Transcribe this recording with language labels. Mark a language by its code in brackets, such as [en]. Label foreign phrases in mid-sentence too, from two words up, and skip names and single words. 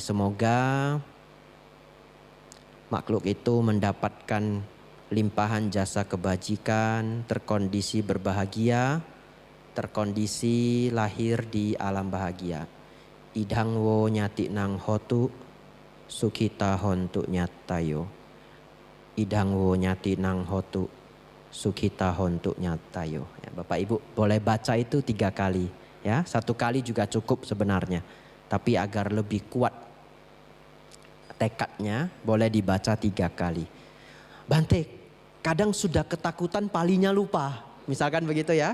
[id] Semoga makhluk itu mendapatkan limpahan jasa kebajikan, terkondisi berbahagia, terkondisi lahir di alam bahagia. [pi] Idhang wo nyati nang hotu, sukita hontu nyatayo. Idhang wo nyati nang hotu, sukita hontu nyatayo. [id] Ya, Bapak Ibu boleh baca itu 3 kali. Ya, 1 kali juga cukup sebenarnya. Tapi agar lebih kuat tekadnya, boleh dibaca 3 kali. Bante, kadang sudah ketakutan palinya lupa. Misalkan begitu ya.